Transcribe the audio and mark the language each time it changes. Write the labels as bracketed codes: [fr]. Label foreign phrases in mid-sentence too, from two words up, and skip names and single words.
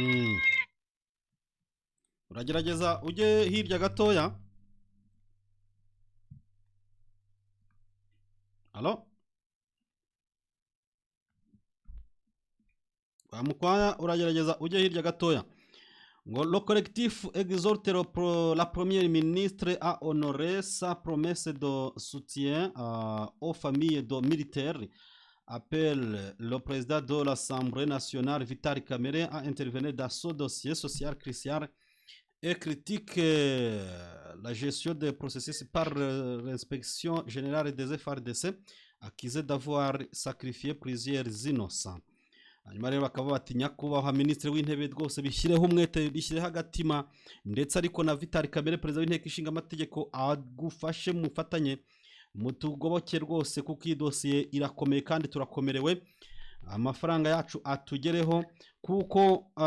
[rw] uragerageza ujye hirya gatoya alo bamukwaya uragerageza ujye hirya gatoya ngo [fr] le collectif exhorte la première ministre à honorer sa promesse de soutien aux familles de militaires appelle le président de l'Assemblée nationale Vital Kamerhe à intervenir dans ce dossier social crucial et critique la gestion des processus par l'inspection générale des FARDC accusée d'avoir sacrifié plusieurs innocents. [rw] hanyuma rero bakaba bati nyakubahwa minisitiri w'intebe rwose bishyireho umwete bishyireho agatima ndetse ariko na Vital Kamerhe perezida w'inteko ishinga amategeko agufashe mufatanye mutugoboke rwose kuko iyi dosiye irakomeye kandi turakomerewe amafaranga yacu atugereho kuko